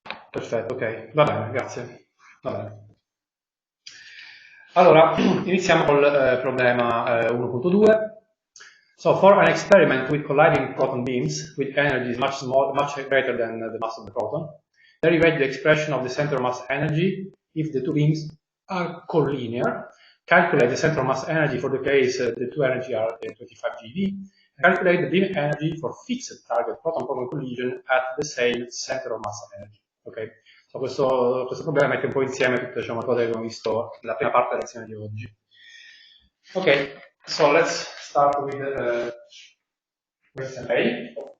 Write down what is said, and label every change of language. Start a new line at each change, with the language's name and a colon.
Italian: Perfetto, ok, va bene, grazie. Va bene. Allora, iniziamo col problema 1.2.
English: So, for an experiment with colliding proton beams with energies much greater than the mass of the proton, derivate the expression of the center mass energy if the two beams are collinear, calculate the center mass energy for the case the two energy are 25 GeV, and calculate the beam energy for fixed target proton-proton collision at the same center of mass energy. Okay?
Italian: So questo problema mette un po' insieme tutte, diciamo, le cose che abbiamo visto nella prima parte della lezione di oggi.
English: Okay, so let's start with question A.